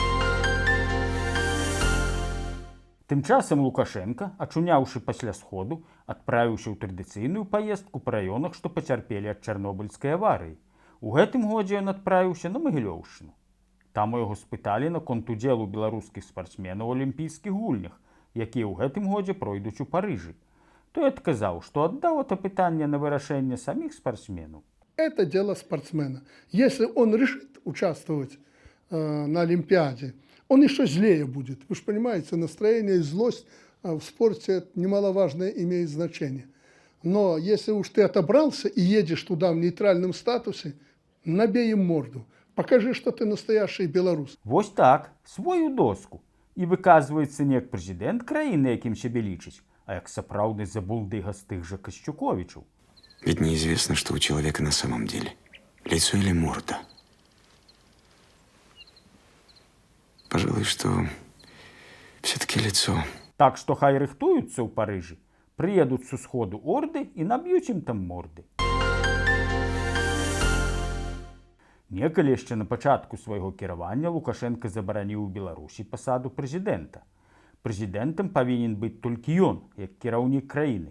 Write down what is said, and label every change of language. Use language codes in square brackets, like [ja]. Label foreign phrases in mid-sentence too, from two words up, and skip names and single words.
[be] Тым часам Лукашенка, ачуняўшы пасля сходу, адправіўся ў традыцыйную паездку па раёнах, што пацярпелі ад чарнобыльскай аварыі. У гэтым годзе ён адправіўся на Магілёўшчыну. Там яго спыталі наконт удзелу беларускіх спартсменаў у алімпійскіх гульнях, якія ў гэтым годзе пройдуць у Парыжы. Той адказаў, што аддаў это пытанне на вырашэнне саміх спартсменаў. [ru] Это дело спортсмена. Если он решит участвовать на Олимпиаде, он еще злее будет. Вы же понимаете, настроение и злость в спорте это немаловажное имеет значение. Но если уж ты отобрался и едешь туда в нейтральном статусе, набей им морду. Покажи, что ты настоящий белорус. [be] Вось так, [ru] свою доску. [be] І выказваецца не як прэзідэнт краіны, якім сябе лічыць, а як сапраўдны забулдыга з тых жа Касцюковічаў. [ru] Ведь неизвестно, что у человека на самом деле. Лицо или морда. Пожалуй, что все-таки лицо. [be] Так што хай рыхтуюцца ў Парыжы, прыедуць з усходу орды і наб'юць ім там морды. Некалі яшчэ на пачатку свайго кіравання Лукашенка забараніў у Беларусі пасаду прэзідэнта. Прэзідэнтам павінен быць толькі ён, як кіраўнік краіны.